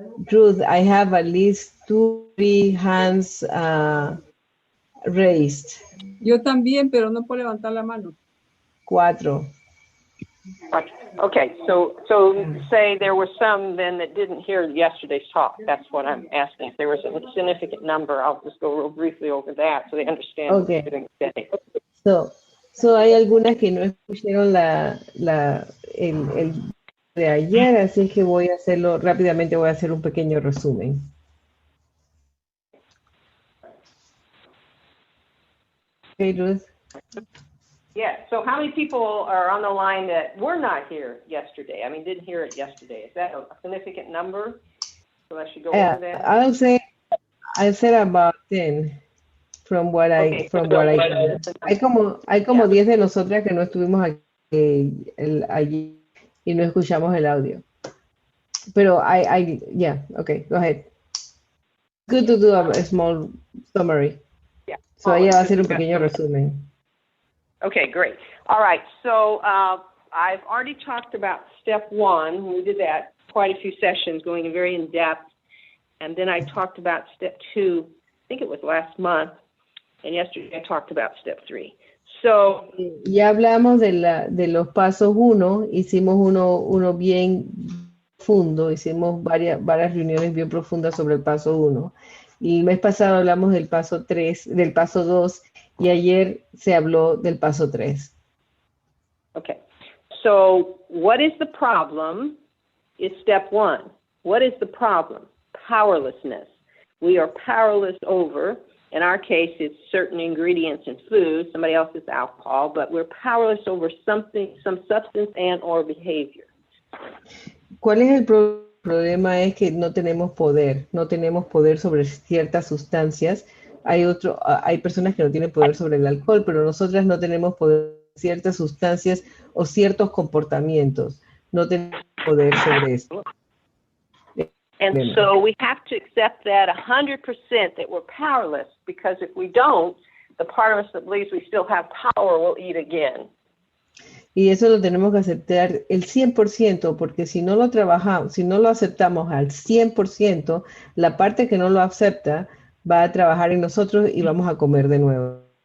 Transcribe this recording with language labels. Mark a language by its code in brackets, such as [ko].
[en] Ruth, I have at least 2-3 hands raised. [es] Yo también, pero no puedo levantar la mano. [en] 4. Okay, so say there were some then that didn't hear yesterday's talk. That's what I'm asking. If there was a significant number, I'll just go real briefly over that so they understand what we're doing today. [es] So hay algunas que no escucharon el de ayer, así que voy a hacerlo rápidamente, voy a hacer un pequeño resumen. [en] Okay, Ruth. Yeah, so how many people are on the line that were not here yesterday? I mean, didn't hear it yesterday. Is that a significant number? So I should go over that? I said about 10 from what I [es] hay como 10 de nosotras que no estuvimos aquí allí y no escuchamos el audio. [en] Pero yeah, okay, go ahead. Good to do a small summary. Yeah. [es] So ella va a hacer un pequeño resumen. [en] Okay, great. All right, so I've already talked about step 1. We did that quite a few sessions, going very in depth. And then I talked about step 2, I think it was last month, and yesterday I talked about step 3. So, [es] ya hablamos de los pasos 1, hicimos uno bien profundo, hicimos varias reuniones bien profundas sobre el paso 1. Y el mes pasado hablamos del paso 3, del paso 2, y ayer se habló del paso 3. [en] okay. So, what is the problem is step 1. What is the problem? Powerlessness. We are powerless over, in our case, it's certain ingredients in food, somebody else is alcohol, but we're powerless over something, some substance and or behavior. [es] ¿Cuál es el problema? Es que no tenemos poder sobre ciertas sustancias. Hay personas que no tienen poder sobre el alcohol, pero nosotras no tenemos poder sobre ciertas sustancias o ciertos comportamientos. No tenemos poder sobre eso. [en] And so we have to accept that 100% that we're powerless, because if we don't, the part of us that believes we still have power will eat again. [es] Y eso lo tenemos que aceptar el 100%, porque si no lo trabajamos, si no lo aceptamos al 100%, la parte que no lo acepta va a trabajar en nosotros y vamos a comer de nuevo.